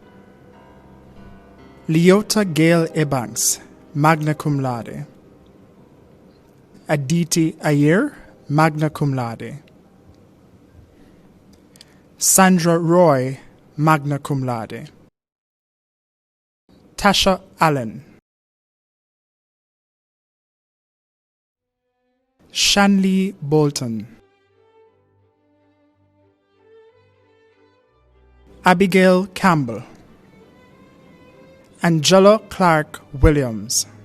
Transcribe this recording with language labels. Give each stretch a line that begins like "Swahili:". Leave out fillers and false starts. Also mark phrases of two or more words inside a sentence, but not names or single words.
English: Leota Gail Ebanks,
Latin: magna cum laude.
English: Aditi Ayer,
Latin: magna cum laude.
English: Sandra Roy,
Latin: magna cum laude.
English: Tasha Allen. Shanley Bolton. Abigail Campbell. Angela Clark Williams.